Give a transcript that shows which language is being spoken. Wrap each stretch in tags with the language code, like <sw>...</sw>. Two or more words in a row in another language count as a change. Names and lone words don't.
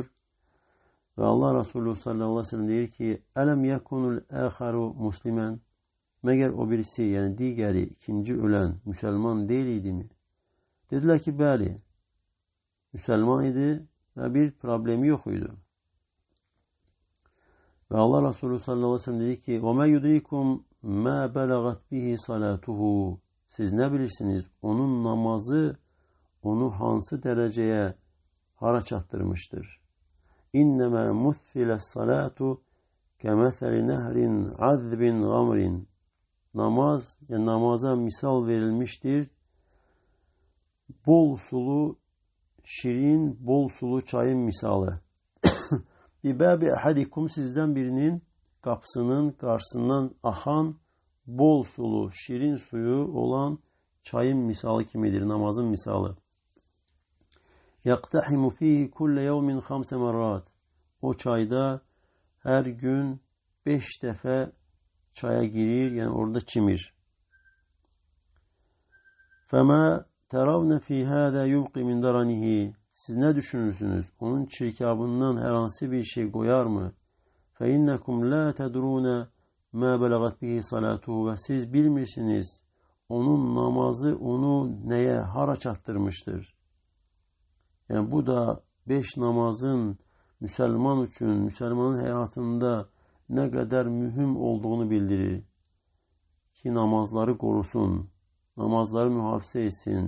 <az>Və Allah Resulü</az> <ar>صلى الله عليه وسلم</ar> <az>deyir ki,</az> <ar>ألم يكن الآخر مسلما.</ar> <az>Məgər o birisi, yəni digəri, ikinci ölən müsəlman deyil idi mi? Dedilər ki, bəli, müsəlman idi və bir problemi yox idi. Və Allah Resulü</az> <ar>صلى الله عليه وسلم</ar> <az>deyir ki,</az> <ar>وَمَا يُدْرِكُمْ مَا بَلَغَتْ بِهِ صَلَاتُهُ.</ar> <az>Siz nə bilirsiniz? Onun namazı onu hansı dərəcəyə hara çatdırmıştır?</az> <ar>إنما مثلت الصلاة كمثل نهر عذب غمر.</ar> <tr>Namaz, yani namaza misal verilmiştir. Bol sulu, şirin, bol sulu çayın misalı.</tr> <ar>بباب أحدكم,</ar> <tr>sizden birinin kapısının karşısından akan bol sulu,</tr> <az>şirin suyu olan çayın misalı kimidir, namazın misalı.</az> <ar>يَقْتَحِمُ ف۪يهِ كُلَّ يَوْمٍ 5 مرات.</ar> <az>O çayda her gün 5 defa çaya girir, yani orada çimir.</az> <ar>فَمَا تَرَوْنَ ف۪ي هَذَا يُبْقِ مِنْ دَرَنِهِ.</ar> <tr>Siz ne düşünürsünüz? Onun çirkabından herhangi bir şey koyar mı?</tr> <ar>فَاِنَّكُمْ لَا تَدْرُونَ مَا بَلَغَتْ بِهِ صَلَاتُهُ.</ar> <az>Ve siz bilmirsiniz onun namazı onu neye, hara çattırmıştır.</az> <tr>Yani bu da 5 namazın Müslüman için, Müslümanın hayatında ne kadar mühim olduğunu bildirir. Ki namazları korusun, namazları mühafizə etsin.</tr>